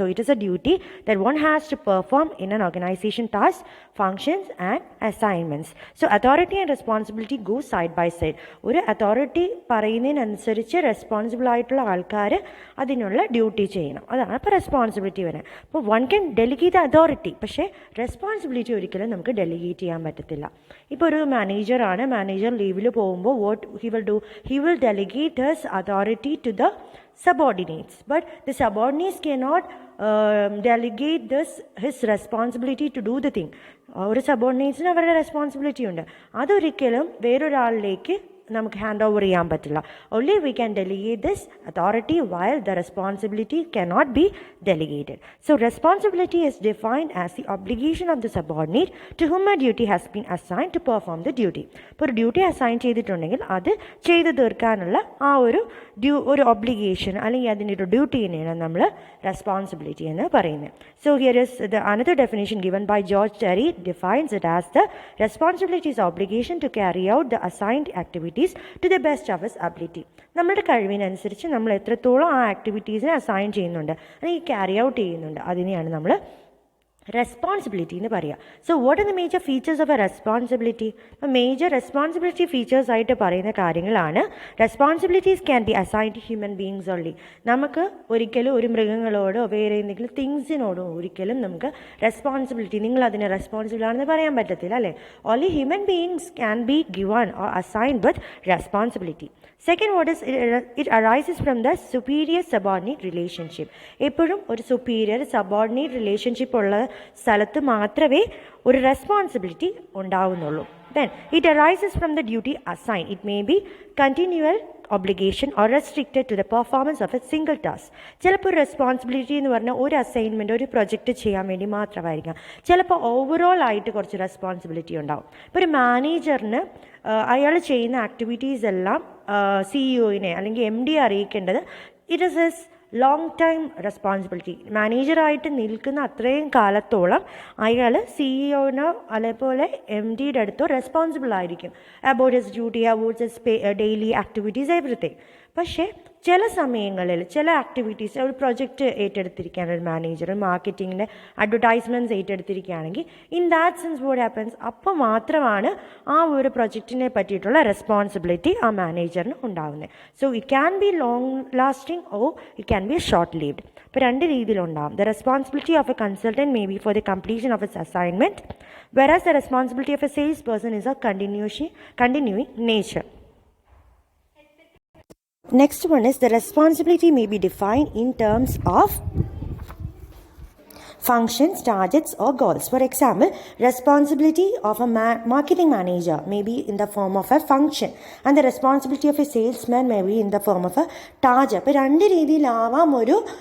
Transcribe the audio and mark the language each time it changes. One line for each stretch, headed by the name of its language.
English: So it is a duty that one has to perform in an organisation task, functions and assignments. So authority and responsibility go side by side.
Malayalam: ഒരു authority പറയുന്നതിനനുസരിച്ച് responsible ആയിട്ടുള്ള ആൾക്കാർ അതിനുള്ള duty ചെയ്യണം. അതാണ് ഇപ്പോൾ responsibility വരുന്നത്. അപ്പോൾ
English: one can delegate authority,
Malayalam: പക്ഷേ റെസ്പോൺസിബിലിറ്റി ഒരിക്കലും നമുക്ക് ഡെലിഗേറ്റ് ചെയ്യാൻ പറ്റത്തില്ല. ഇപ്പോൾ ഒരു മാനേജറാണ്, മാനേജർ ലീവിൽ പോകുമ്പോൾ
English: What he will do, he will delegate his authority to the subordinates, but the subordinates cannot delegate his responsibility to do the thing.
Malayalam: ഒരു സബോർഡിനേറ്റ്സിന് അവരുടെ റെസ്പോൺസിബിലിറ്റി ഉണ്ട്, അതൊരിക്കലും വേറൊരാളിലേക്ക് നമുക്ക് ഹാൻഡ് ഓവർ ചെയ്യാൻ പറ്റില്ല.
English: Only we can delegate this authority while the responsibility cannot be delegated. So responsibility is defined as the obligation of the subordinate to whom a duty has been assigned to perform the duty.
Malayalam: ഇപ്പോൾ ഒരു duty assign ചെയ്തിട്ടുണ്ടെങ്കിൽ അത് ചെയ്തു തീർക്കാനുള്ള ആ ഒരു obligation അല്ലെങ്കിൽ അതിൻ്റെ ഒരു ഡ്യൂട്ടീനെയാണ് നമ്മൾ റെസ്പോൺസിബിലിറ്റി എന്ന് പറയുന്നത്.
English: So here is the another definition given by George Terry defines it as the responsibility is obligation to carry out the assigned activities to the best of his ability.
Malayalam: നമ്മുടെ കഴിവിനനുസരിച്ച് നമ്മൾ എത്രത്തോളം ആ ആക്ടിവിറ്റീസിനെ അസൈൻ ചെയ്യുന്നുണ്ട് അല്ലെങ്കിൽ carry out ചെയ്യുന്നുണ്ട് അതിനെയാണ് നമ്മൾ റെസ്പോൺസിബിലിറ്റി എന്ന് പറയുക.
English: So what are the major features of a responsibility?
Malayalam: അപ്പോൾ മേജർ റെസ്പോൺസിബിലിറ്റി ഫീച്ചേഴ്സ് ആയിട്ട് പറയുന്ന കാര്യങ്ങളാണ്
English: Responsibilities can be assign to human beings only.
Malayalam: നമുക്ക് ഒരിക്കലും ഒരു മൃഗങ്ങളോടോ വേറെ എന്തെങ്കിലും തിങ്സിനോടോ ഒരിക്കലും നമുക്ക് റെസ്പോൺസിബിലിറ്റി നിങ്ങൾ അതിന് റെസ്പോൺസിബിൾ ആണെന്ന് പറയാൻ പറ്റത്തില്ല, അല്ലേ?
English: Only human beings can be given or assigned with responsibility. Second, what is it arises from the superior subordinate relationship.
Malayalam: എപ്പോഴും ഒരു സുപ്പീരിയർ സബോർഡിനേറ്റ് റിലേഷൻഷിപ്പ് ഉള്ള സ്ഥലത്ത് മാത്രമേ ഒരു responsibility ഉണ്ടാവുന്നുള്ളൂ.
English: Then it arises from the duty assigned. It may be continual obligation or restricted to the performance of a single task.
Malayalam: ചിലപ്പോൾ responsibility എന്ന് പറഞ്ഞാൽ ഒരു അസൈൻമെൻറ്റ് ഒരു പ്രൊജക്റ്റ് ചെയ്യാൻ വേണ്ടി മാത്രമായിരിക്കാം. ചിലപ്പോൾ ഓവറോൾ ആയിട്ട് കുറച്ച് റെസ്പോൺസിബിലിറ്റി ഉണ്ടാവും. ഇപ്പോൾ ഒരു മാനേജറിന് അയാൾ ചെയ്യുന്ന ആക്ടിവിറ്റീസ് എല്ലാം CEO-നെ അല്ലെങ്കിൽ MD അറിയിക്കേണ്ടത്
English: It is his long time responsibility.
Malayalam: മാനേജറായിട്ട് നിൽക്കുന്ന അത്രയും കാലത്തോളം അയാൾ CEO-നോ അതേപോലെ MD-യുടെ അടുത്തോ റെസ്പോൺസിബിൾ ആയിരിക്കും
English: About his duty, about his daily activities, everything.
Malayalam: പക്ഷേ ചില സമയങ്ങളിൽ ചില ആക്ടിവിറ്റീസ് ഒരു പ്രൊജക്റ്റ് ഏറ്റെടുത്തിരിക്കുകയാണ് ഒരു manager, മാർക്കറ്റിങ്ങിൻ്റെ advertisements ഏറ്റെടുത്തിരിക്കുകയാണെങ്കിൽ
English: in that sense what happens
Malayalam: അപ്പോൾ മാത്രമാണ് ആ ഒരു പ്രൊജക്റ്റിനെ പറ്റിയിട്ടുള്ള റെസ്പോൺസിബിലിറ്റി ആ മാനേജറിന് ഉണ്ടാകുന്നത്.
English: So it can be long lasting or it can be short lived.
Malayalam: ഇപ്പോൾ രണ്ട് രീതിയിലുണ്ടാകും.
English: The responsibility of a consultant may be for the completion of its assignment, whereas the responsibility of a sales person is a continuing nature. Next one is the responsibility may be defined in terms of functions, targets or goals. For example, responsibility of a marketing manager may be in the form of a function and the responsibility of a salesman may be in the form of a target.
Malayalam: അപ്പോൾ രണ്ട് രീതിയിലാവാം ഒരു